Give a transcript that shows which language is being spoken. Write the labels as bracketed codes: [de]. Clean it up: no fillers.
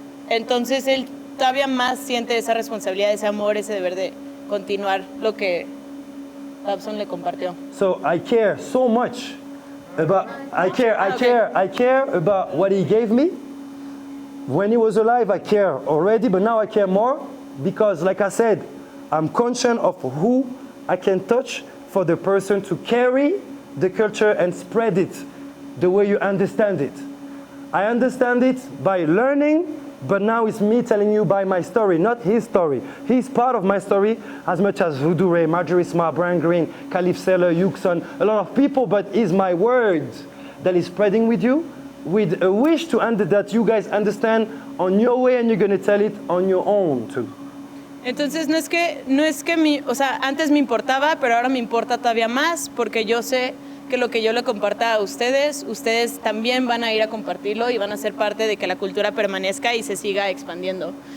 [es] Entonces él todavía más siente esa responsabilidad, ese amor, ese deber de continuar lo que Babson le compartió. [en] So I care so much about I care about what he gave me. When he was alive, I care already, but now I care more because, like I said, I'm conscious of who I can touch for the person to carry the culture and spread it the way you understand it. I understand it by learning, but now it's me telling you by my story, not his story. He's part of my story as much as Voodoo Ray, Marjorie Smart, Brian Green, Khalif Seller, Yuxon, a lot of people, but it's my words that is spreading with you, with a wish that you guys understand on your way, and you're going to tell it on your own too. [es] Entonces no es que o sea, antes me importaba, pero ahora me importa todavía más porque yo sé que lo que yo le comparta a ustedes también van a ir a compartirlo y van a ser parte de que la cultura permanezca y se siga expandiendo.